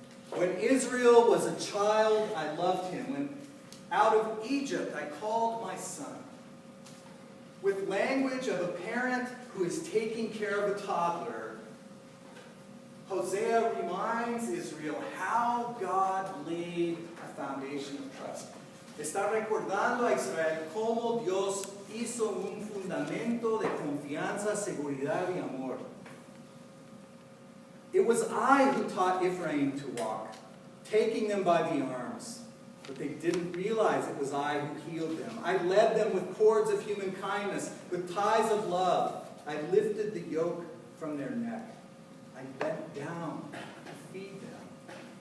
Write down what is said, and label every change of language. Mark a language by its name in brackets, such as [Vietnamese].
[English] When Israel was a child, I loved him. When out of Egypt I called my son. With language of a parent who is taking care of a toddler, Hosea reminds Israel how God laid a foundation of trust. [Spanish] Está recordando a Israel cómo Dios hizo un fundamento de confianza, seguridad y amor. [English] It was I who taught Ephraim to walk, taking them by the arms. But they didn't realize it was I who healed them. I led them with cords of human kindness, with ties of love. I lifted the yoke from their neck. I bent down to feed them.